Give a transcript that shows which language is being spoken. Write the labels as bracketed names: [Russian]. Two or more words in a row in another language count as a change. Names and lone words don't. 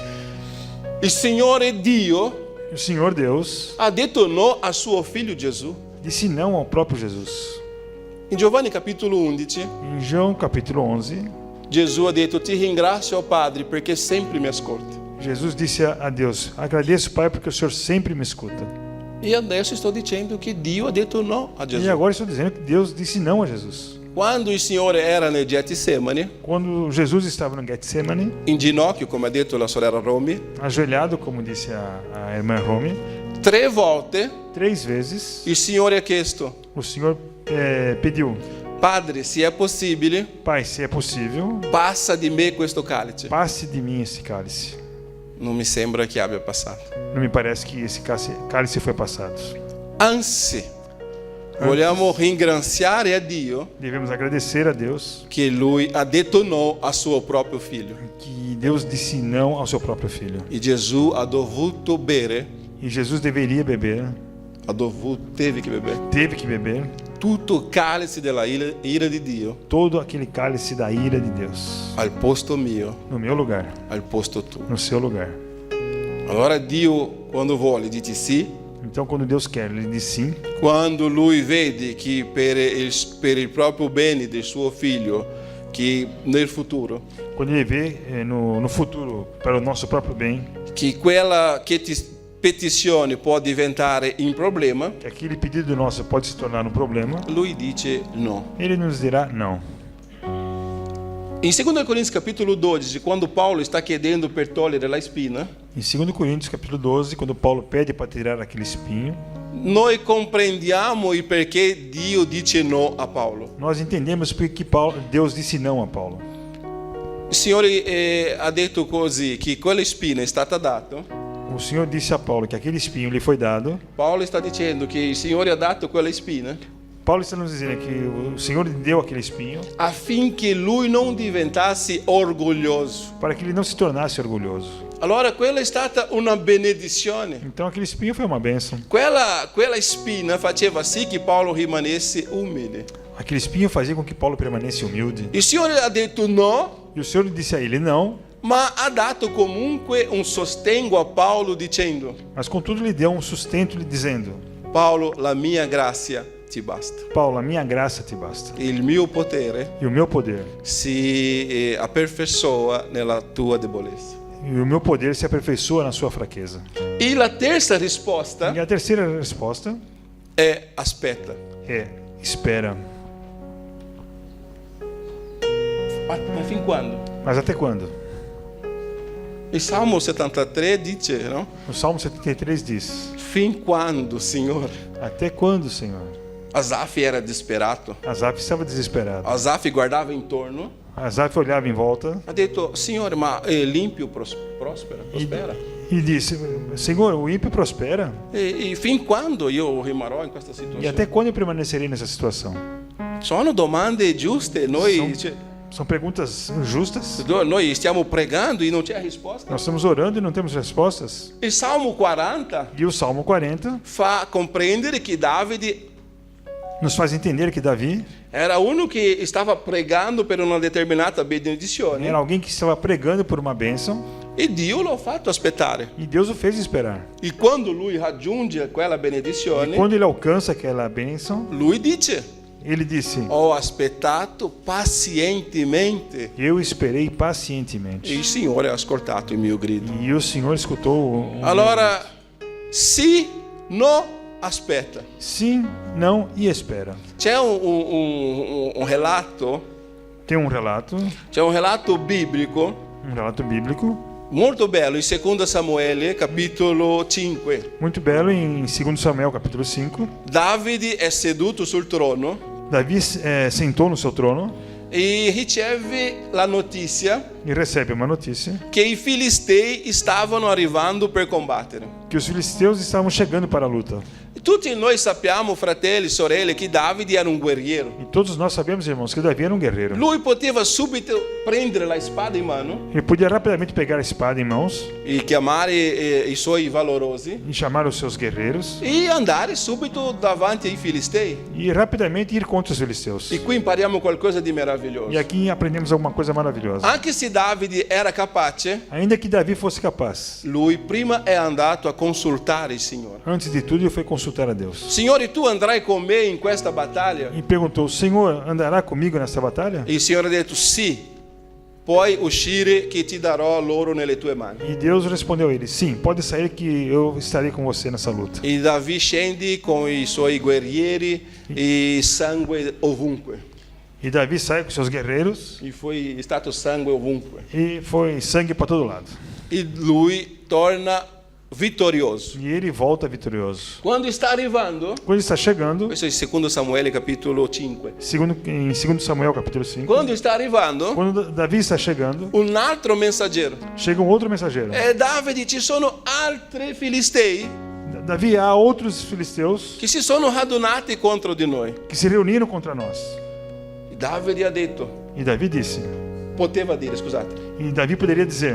[Italian] Il Signore Dio [Portuguese] E o Senhor Deus [Italian] ha detto no a suo figlio Gesù. [Portuguese] disse não ao próprio Jesus. [Italian] In Giovanni capitolo 11, [Portuguese] Em João capítulo 11, [Italian] Gesù ha detto: ti ringrazio, oh Padre, perché sempre mi ascolti. [Portuguese] Jesus disse a Deus, agradeço, Pai, porque o Senhor sempre me escuta. [Italian] E adesso sto dicendo che Dio ha detto no a [Portuguese] E [Italian] Gesù. [Portuguese] agora estou dizendo que Deus disse não a Jesus. [Italian] Quando il Signore era nel Getsemani, [Portuguese] Quando Jesus estava no Getsemane, [Italian] in ginocchio, come ha detto la sorella Romy, [Portuguese] ajoelhado, como disse a irmã Romy, [Italian] 3 volte [Portuguese] 3 vezes [Italian] il Signore ha chiesto: [Portuguese] o Senhor pediu, [Italian] Padre, se è possibile, [Portuguese] Pai, se é possível, [Italian] passa di me questo calice. [Portuguese] passe de mim esse cálice. [Italian] Non mi sembra che abbia passato. [Portuguese] Não me parece que esse cálice foi passado. [Italian] Anzi, vogliamo ringraziare a Dio [Portuguese] Devemos agradecer a Deus [Italian] che Lui ha detto no a suo proprio figlio. [Portuguese] que Deus disse não ao seu próprio filho. [Italian] E Gesù ha dovuto bere, [Portuguese] E Jesus deveria beber, teve que beber, teve que beber, [Italian] tutto il cálice della ira di Dio [Portuguese] todo aquele cálice da ira de Deus. [Italian] al posto mio, [Portuguese] No meu lugar, [Italian] al posto tuo. [Portuguese] no seu lugar. [Italian] Allora Dio, quando vuole, dice sì. [Portuguese] Então, quando Deus quer, Ele diz sim. [Italian] Quando Lui vede che per il proprio bene del suo figlio, che nel futuro, [Portuguese] Quando Ele vê no futuro, para o nosso próprio bem, [Italian] che quella petizione può diventare un problema, [Portuguese] que aquele pedido nosso pode se tornar um problema, [Italian] Lui dice no. [Portuguese] Ele nos dirá não. [Italian] In 2 [Portuguese] Coríntios capítulo 12, quando Paulo está [Italian] chiedendo per togliere la spina, [Portuguese] Em 2 Coríntios, capítulo 12, quando Paulo pede para tirar aquele espinho, [Italian] noi comprendiamo il perché Dio dice no a Paolo. [Portuguese] nós entendemos porque Deus disse não a Paulo. [Italian] Il Signore ha detto così, che quella spina è stata data. [Portuguese] O Senhor disse a Paulo que aquele espinho lhe foi dado. [Italian] Paolo sta dicendo che il Signore ha dato quella spina [Portuguese] Paulo está nos dizendo que o Senhor lhe deu aquele espinho [Italian] affinché lui non diventasse orgoglioso. [Portuguese] para que ele não se tornasse orgulhoso. [Italian] Allora quella è stata una benedizione. [Portuguese] Então aquele espinho foi uma bênção. [Italian] Quella spina faceva sì che Paolo rimanesse umile. [Portuguese] Aquele espinho fazia com que Paulo permanecesse humilde. [Italian] Il Signore ha detto no, [Portuguese] E o Senhor disse a ele não, [Italian] ma ha dato comunque un sostegno a Paolo dicendo: [Portuguese] mas contudo lhe deu um sustento lhe dizendo: [Italian] Paolo, la mia grazia ti basta. [Portuguese] Paulo, a minha graça te basta. [Italian] Il mio potere [Portuguese] E o meu poder. [Italian] si aperfeiçoa nella tua debolezza. [Portuguese] E o meu poder se aperfeiçoa na sua fraqueza. [Italian] E la terza risposta [Portuguese] E a terceira resposta [Italian] è aspetta. [Portuguese] é: espera. [Italian] Ma fin quando? [Portuguese] Mas até quando? [Italian] Il Salmo 73 dice, no? [Portuguese] O Salmo 73 diz: [Italian] Fin quando, Signore? [Portuguese] Até quando, Senhor? [Italian] Asaf era disperato. [Portuguese] Asaf estava desesperado. [Italian] Asaf guardava intorno. [Portuguese] Asaf olhava em volta [Italian] Ha detto: Signore, ma l'empio prospera? [Portuguese] e disse: Senhor, o ímpio prospera. [Italian] E fin quando io rimarrò in questa [Portuguese] E [Italian] situazione? [Portuguese] até quando eu permanecerei nessa situação? [Italian] Sono domande giuste. [Portuguese] São perguntas justas. [Italian] Noi stiamo pregando e non c'è risposta. [Portuguese] Nós estamos orando e não temos respostas. [Italian] Il Salmo 40 [Portuguese] E o Salmo 40 [Italian] fa comprendere che Davide [Portuguese] nos faz entender que Davi [Italian] era uno che stava pregando per una determinata benedizione [Portuguese] era alguém que estava pregando por uma bênção [Italian] e Dio l'ha fatto aspettare. [Portuguese] e Deus o fez esperar. [Italian] E quando lui raggiunge quella [Portuguese] E [Italian] benedizione, [Portuguese] quando ele alcança aquela bênção, [Italian] lui dice: [Portuguese] ele disse: [Italian] ho aspettato pazientemente. [Portuguese] eu esperei E pacientemente. [Italian] il Signore ha ascoltato il mio grido. [Portuguese] E o Senhor escutou o [Italian] Allora, sì, no, aspetta. [Portuguese] sim, não e espera. [Italian] C'è un relato, [Portuguese] Tem um relato [Italian] biblico [Portuguese] bíblico [Italian] molto bello in 2 Samuele, capitolo 5. [Portuguese] muito belo em 2 Samuel, capítulo 5. [Italian] Davide è seduto sul trono [Portuguese] Davi sentou no seu trono [Italian] e riceve la notizia [Portuguese] e recebe uma notícia [Italian] che i filistei stavano arrivando per combattere. [Portuguese] que os filisteus estavam chegando para a luta. [Italian] Tutti noi sappiamo, fratelli e sorelle, che Davide era un guerriero. [Portuguese] E todos nós sabemos, irmãos, que Davi era um guerreiro. [Italian] Lui poteva subito prendere la spada in mano [Portuguese] Ele podia rapidamente pegar a espada em mãos [Italian] e chiamare i suoi valorosi [Portuguese] e chamar os seus guerreiros [Italian] e andare subito davanti ai filistei. [Portuguese] e rapidamente ir contra os filisteus. [Italian] E qui impariamo qualcosa di meraviglioso. [Portuguese] E aqui aprendemos alguma coisa maravilhosa. [Italian] Anche se Davide era capace, [Portuguese] Ainda que Davi fosse capaz, [Italian] lui prima è andato a consultare il Signore. [Portuguese] antes de tudo ele foi consultar a Deus. [Italian] Signore, tu andrai con me in questa battaglia? [Portuguese] E perguntou: Senhor, andará comigo nessa batalha? [Italian] E il Signore ha detto sì, puoi uscire che ti darò loro nelle tue mani. [Portuguese] E Deus respondeu a ele: sim, pode sair que eu estarei com você nessa luta. [Italian] E Davi scende con i suoi guerrieri e sangue ovunque. [Portuguese] E Davi sai com seus guerreiros [Italian] E foi stato sangue ovunque. [Portuguese] e foi sangue para todo lado. [Italian] E lui torna vittorioso. [Portuguese] E ele volta vitorioso. [Italian] Quando está arrivando, [Portuguese] Quando ele está chegando, [Italian] questo è in 2 Samuele capitolo 5. [Portuguese] em 2 Samuel capítulo 5, [Italian] Quando está arrivando, [Portuguese] quando Davi está chegando, [Italian] un altro messaggero. [Portuguese] chega um outro mensageiro. [Italian] E Davide, ci sono altri filistei [Portuguese] Davi, há outros filisteus [Italian] che si sono radunati contro di noi. [Portuguese] que se reuniram contra nós. [Italian] Davide ha detto, [Portuguese] E Davi disse, [Italian] poteva dire, scusate, [Portuguese] e Davi poderia dizer: